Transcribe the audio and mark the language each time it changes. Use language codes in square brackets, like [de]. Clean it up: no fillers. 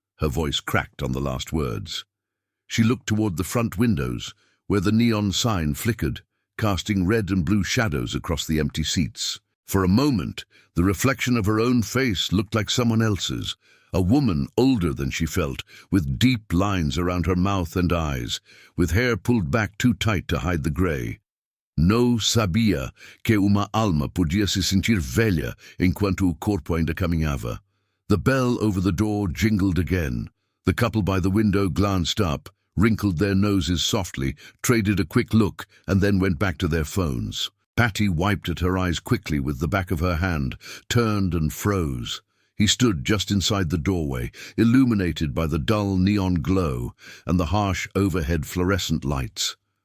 [en] Her voice cracked on the last words. She looked toward the front windows, where the neon sign flickered, casting red and blue shadows across the empty seats. For a moment, the reflection of her own face looked like someone else's, a woman older than she felt, with deep lines around her mouth and eyes, with hair pulled back too tight to hide the gray. [pt] "No sabia que uma alma podia se sentir velha enquanto o corpo ainda caminhava." [en] The bell over the door jingled again. The couple by the window glanced up, wrinkled their noses softly, traded a quick look, and then went back to their phones. Patty wiped at her eyes quickly with the back of her hand, turned and froze. He stood just inside the doorway, illuminated by the dull neon glow and the harsh overhead fluorescent lights.